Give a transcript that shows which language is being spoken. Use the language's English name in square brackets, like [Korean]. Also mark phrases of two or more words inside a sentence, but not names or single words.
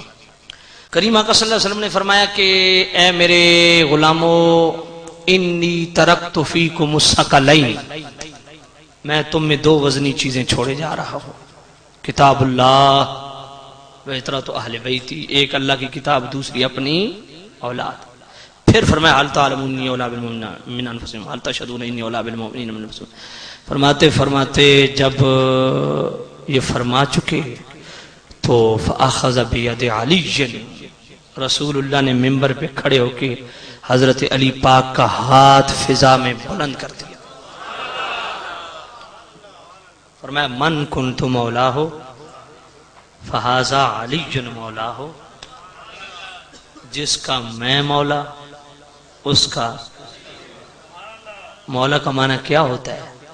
[Urdu] کریم آقا صلی اللہ علیہ وسلم نے فرمایا کہ اے میرے غلامو، [Arabic] انی ترکت فیکم الثقلین، [Urdu] میں تم میں دو وزنی چیزیں چھوڑے جا رہا ہوں، [Arabic] کتاب اللہ و اطاعت اہل بیتی، [Urdu] ایک اللہ کی کتاب، دوسری اپنی اولاد۔ پھر فرمایا [Arabic] حل تعلمون انی اولی بالمؤمنین من انفسہم حل تشہدون انی اولی بالمؤمنین من انفسہم۔ [Urdu] فرماتے فرماتے جب یہ فرما چکے تو [Arabic] فاخذ بید علی، [Urdu] رسول اللہ نے ممبر پہ کھڑے ہو کے حضرت علی پاک کا ہاتھ فضا میں بلند کر دیا، فرمایا [Arabic] من کنت مولا ہو فہذا علی مولا ہو، [Urdu] جس کا میں مولا اس کا مولا کا معنی کیا ہوتا ہے؟